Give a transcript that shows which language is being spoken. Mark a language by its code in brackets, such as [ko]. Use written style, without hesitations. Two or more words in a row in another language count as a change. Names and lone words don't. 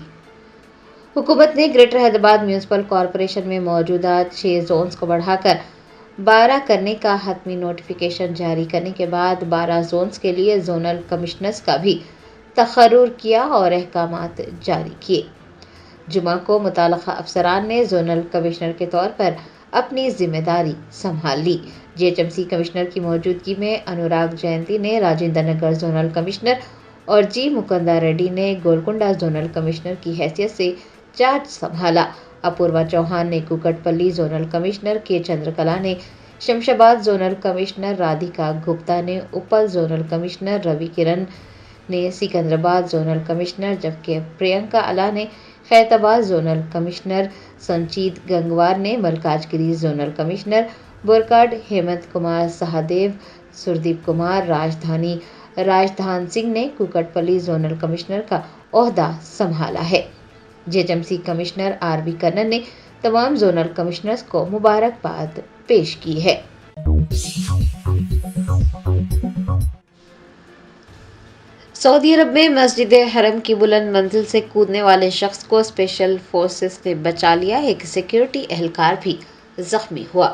[ur] حکومت نے گریٹر حیدرآباد میونسپل کارپوریشن میں موجودہ 6 زونز کو بڑھا کر 12 کرنے کا حتمی نوٹیفکیشن جاری کرنے کے بعد 12 زونز کے لیے زونل کمشنرز کا بھی تقرر کیا اور احکامات جاری کیے. جمعہ کو متعلقہ افسران نے زونل کمشنر کے طور پر اپنی ذمہ داری سنبھال لی. جی ایچ ایم سی کمشنر کی موجودگی میں انوراگ جینتی نے راجندر نگر زونل کمشنر اور جی مکندا ریڈی نے گولکنڈہ زونل کمشنر کی حیثیت سے چارج سنبھالا۔ اپوروا چوہان نے کوکٹ پلی زونل کمشنر، کے چندرکلا نے شمشاباد زونل کمشنر، رادھیکا گپتا نے اپل زونل کمشنر، روی کرن نے سکندرآباد زونل کمشنر، جبکہ پرینکا الا نے خیرآباد زونل کمشنر، سنچیت گنگوار نے ملکاج گری زونل کمشنر، بورکاڈ ہیمنت کمار سہادیو، سردیپ کمار راجدھان سنگھ نے کوکٹ پلی زونل کمشنر کا عہدہ سنبھالا ہے۔ جی ایچ ایم سی کمشنر آر بی کنن نے تمام زونل کمشنرز کو مبارکباد پیش کی ہے۔ سعودی عرب میں مسجد حرم کی بلند منزل سے کودنے والے شخص کو اسپیشل فورسز نے بچا لیا، ایک سیکیورٹی اہلکار بھی زخمی ہوا۔